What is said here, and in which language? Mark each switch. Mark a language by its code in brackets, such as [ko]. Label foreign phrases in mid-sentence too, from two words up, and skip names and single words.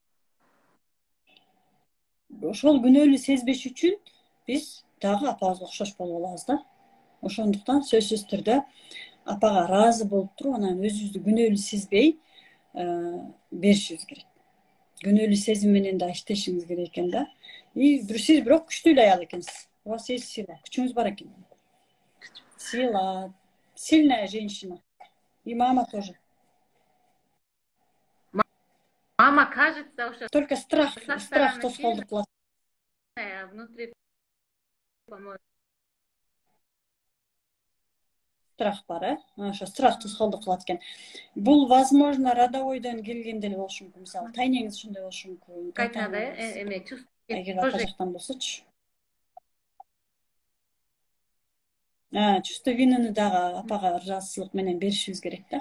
[ky] Ошол күнөөлүү сезбеш үчүн биз дагы апабызга окшош болуп алабыз да. Ошондуктан сөзсүз түрдө апага ыраазы болуп туруп, анан өзүбүздү күнөөлүү сезбей беришибиз керек. Күнөөлүү сезим менен да иштешиңиз керек экен да. Сиз бирок күчтүү аял экенсиз. [ru] У вас есть сила, [ky] күчүңүз бар экен. [ru] Сила, сильная женщина. И мама тоже. Мама, кажется, уже только страх [ky] тоскоолдук кылат. [ru] Внутри, по-моему. [ky] Страх бар, ошо страх тоскоолдук кылат экен. Бул возможно родовойдон келген деле болушу мүмкүн. Мисалы, тайнеңиз ушундай болушу мүмкүн. Кайтада эме чувство. Эгер ата жактан болсочу. Чувство винаны дагы апага ыраазычылык менен беришибиз керек да.